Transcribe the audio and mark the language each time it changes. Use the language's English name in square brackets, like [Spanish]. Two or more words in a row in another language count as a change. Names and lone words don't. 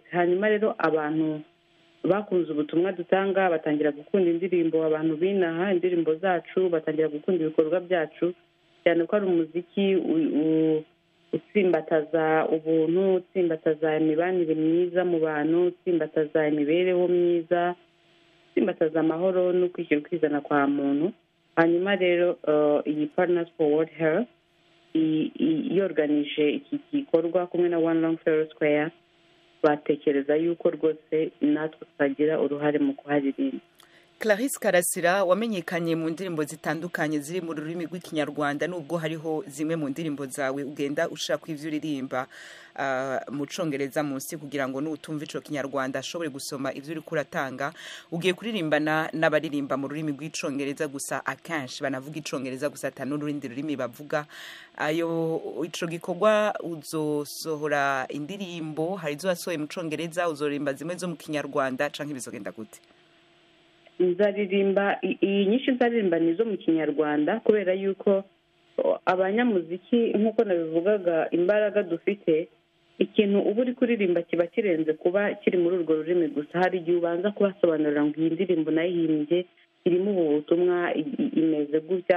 [Kinyarwanda] Hanyuma rero abantu bakunze ubutumwa dutanga, batangira gukunda indirimbo, abantu binaha indirimbo zacu batangira gukunda ibikorwa byacu, cyane ko ari umuziki utsimbataza ubuntu, utsimbataza imibanire myiza mu bantu, utsimbataza imibereho myiza, utsimbataza amahoro no kwishyira ukizana kwa muntu. Hanyuma rero iyi Partners for World Health yorganije iki gikorwa kumwe na One Longfellow Square, batekereza yuko rwose natwe twagira uruhare mu kuharirimba. [Rundi] Clarisse Karasira, wamenyekanye mu ndirimbo zitandukanye ziri mu rurimi rw'ikinyarwanda, nubwo hariho zimwe mu ndirimbo zawe ugenda ushaka ivyo uririmba mu congereza munsi kugira ngo n'utumva ico kinyarwanda ashobore gusoma ivyo uri kuratanga. Ugiye kuririmbana n'abaririmba mu rurimi rw'icongereza gusa, akenshi banavuga icongereza gusa atanu n'urundi rurimi bavuga. Ayo ico gikorwa uzosohora indirimbo, hari izo wasohoye mu congereza, uzorimba zimwe zo mu kinyarwanda canke bizogenda gute? [Kinyarwanda] Nzaririmba iyi nyinshi nzaririmba nizo mu kinyarwanda, kubera yuko abanyamuziki nk'uko nabivugaga imbaraga dufite, ikintu uba uri kuririmba kiba kirenze kuba kiri muri urwo rurimi gusa. Hari igihe ubanza kubasobanurira ngo iyi ndirimbo nayihimbye irimo ubu butumwa, imeze gutya.